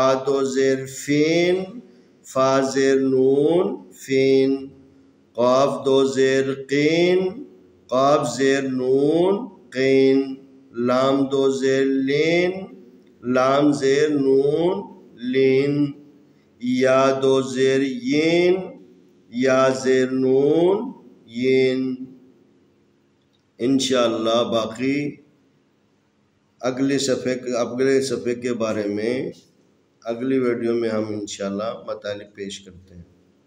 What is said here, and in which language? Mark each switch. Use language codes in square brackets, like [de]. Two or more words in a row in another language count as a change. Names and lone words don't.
[ur] 2 زیر فین، فا زیر نون فین، قاف 2 زیر قین، قاف زیر نون قین، لام 2 زیر لین، لام زیر نون لین، یا 2 زیر ین، یا زیر نون ین. [ar] انشاءاللہ [ur] باقی اگلے صفحے کے بارے میں اگلی ویڈیو میں ہم [ar] انشاءاللہ [ur] مطالب پیش کرتے ہیں.